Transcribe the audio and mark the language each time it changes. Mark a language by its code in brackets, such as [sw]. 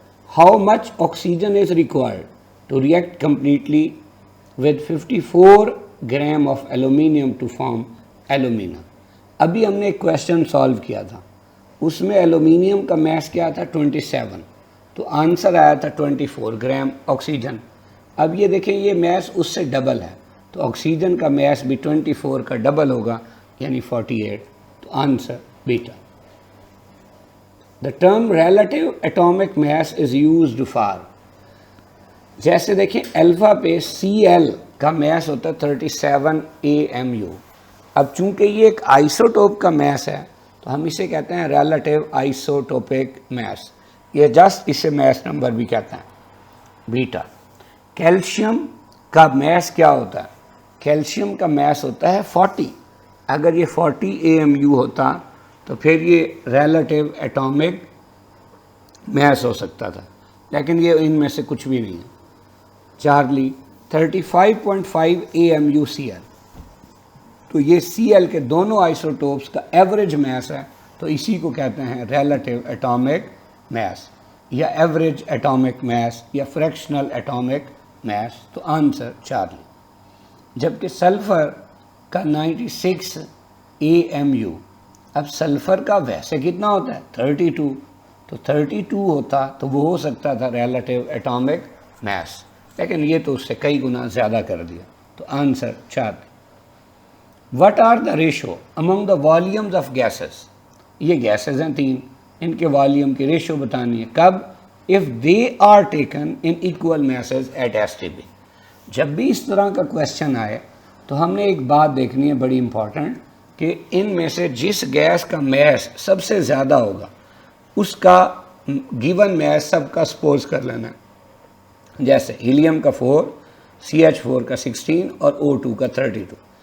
[en] How much oxygen is required to react completely with 54 gram of aluminium to form alumina? [ur] ابھی ہم نے ایک question solve کیا تھا, اس میں ایلومینیم کا میس کیا تھا 27, تو آنسر آیا تھا 24 گرام آکسیجن. اب یہ دیکھیں یہ میس اس سے ڈبل ہے, تو آکسیجن کا میس بھی 24 کا ڈبل ہوگا یعنی 48, تو answer beta. [en] The term relative atomic mass is used for, [ur] جیسے دیکھیں الفا پہ Cl کا میس ہوتا ہے 37 AMU. اب چونکہ یہ ایک آئسوٹوپ کا میس ہے تو ہم اسے کہتے ہیں ریلیٹیو آئسوٹوپک میس, یہ جسٹ اسے میس نمبر بھی کہتے ہیں بیٹا. کیلشیم کا میس کیا ہوتا ہے؟ کیلشیم کا میس ہوتا ہے 40. اگر یہ 40 AMU ہوتا تو پھر یہ ریلیٹیو ایٹامک میس ہو سکتا تھا, لیکن یہ ان میں سے کچھ بھی نہیں ہے. چارلی 35.5 AMU Cl, تو یہ Cl کے دونوں آئسوٹوپس کا ایوریج میس ہے, تو اسی کو کہتے ہیں ریلیٹیو ایٹامک میس یا ایوریج ایٹامک میس یا فریکشنل ایٹامک میس, تو آنسر چارلی. جبکہ سلفر کا 96 AMU, اب سلفر کا ویسے کتنا ہوتا ہے 32, تو 32 ہوتا تو وہ ہو سکتا تھا ریلیٹیو ایٹامک میس, لیکن یہ تو اس سے کئی گنا زیادہ کر دیا, تو answer Charlie. [en] What are the ratio among the volumes of gases? [ur] یہ گیسز ہیں 3, ان کے والیوم کی ریشو بتانی ہے. [en] کب؟ if they are taken in equal masses at STP. [ur] جب بھی اس طرح کا کویشچن آئے تو ہم نے ایک بات دیکھنی ہے بڑی امپورٹنٹ, کہ ان میں سے جس گیس کا میس سب سے زیادہ ہوگا اس کا گیون میس سب کا سپوز کر لینا ہے. جیسے ہیلیم کا 4, CH4 کا 16 اور O2 کا 32.